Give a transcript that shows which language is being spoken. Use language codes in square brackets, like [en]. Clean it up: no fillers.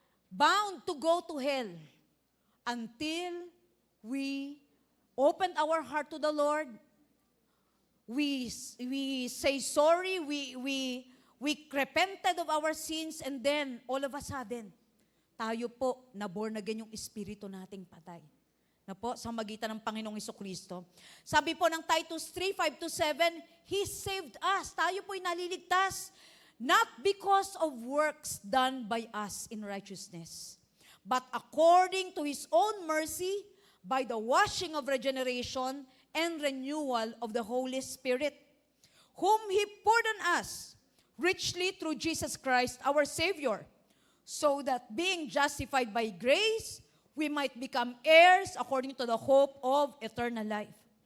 [en] Bound to go to hell until we open our heart to the Lord. We say sorry, we repented of our sins, and then all of a sudden, [tl] tayo po na born again yung espiritu nating patay. Na po, sa magitan ng Panginoong Hesukristo. Sabi po ng [en] Titus 3:5-7, He saved us. [tl] Tayo po'y naliligtas, [en] not because of works done by us in righteousness, but according to His own mercy, by the washing of regeneration and renewal of the Holy Spirit, whom He poured on us richly through Jesus Christ, our Savior, so that being justified by grace, we might become heirs according to the hope of eternal life.